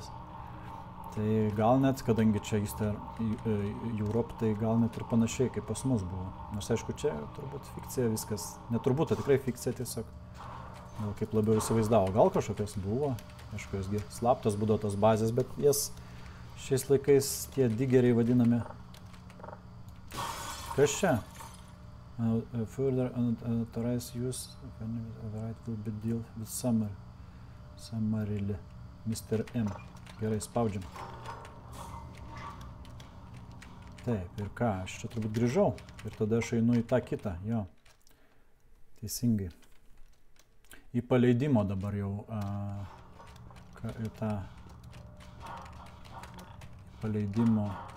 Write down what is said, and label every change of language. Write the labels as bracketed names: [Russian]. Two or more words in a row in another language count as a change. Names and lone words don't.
[Lithuanian] Tai gal net, kadangi čia Eastern Europe, tai gal net ir panašiai kaip pas mus buvo. Nors aišku, čia turbūt fikcija viskas. Neturbūt, tai tikrai fikcija tiesiog. Gal kaip labiau įsivaizdavo. Gal kažkokios buvo. Aišku, josgi slaptos būdavo tos bazės, bet jas šiais laikais tie digeriai vadinami. Kas čia? [English] Further unauthorized use of any override will be dealt with summarily. Mr. [Lithuanian] M. Gerai, spaudžiam. Taip, ir ką, aš čia turbūt grįžau. Ir tada aš einu į tą kitą, jo. Teisingai. Į paleidimo dabar jau. Į tą paleidimo.